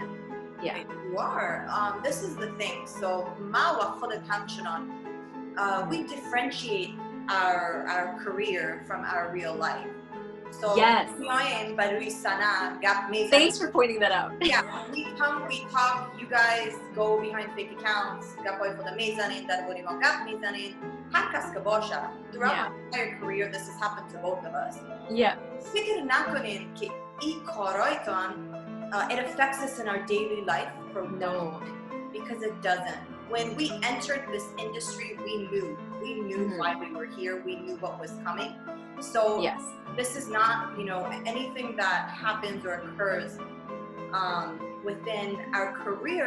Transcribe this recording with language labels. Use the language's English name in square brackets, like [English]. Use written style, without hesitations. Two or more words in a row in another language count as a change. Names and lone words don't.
[English] Yeah, you are. This is the thing. So, [Persian] ما و خودت همچنان [English] we differentiate our career from our real life. So, yes. Thanks for pointing that out. Yeah, we come, we talk. You guys go behind fake accounts. Throughout my entire career, this has happened to both of us. Yeah. [Persian] فکر نکنین که این کارایتان [English] it affects us in our daily life. No, because it doesn't. When we entered this industry, we knew why we were here. We knew what was coming. So yes, this is not anything that happens or occurs within our career.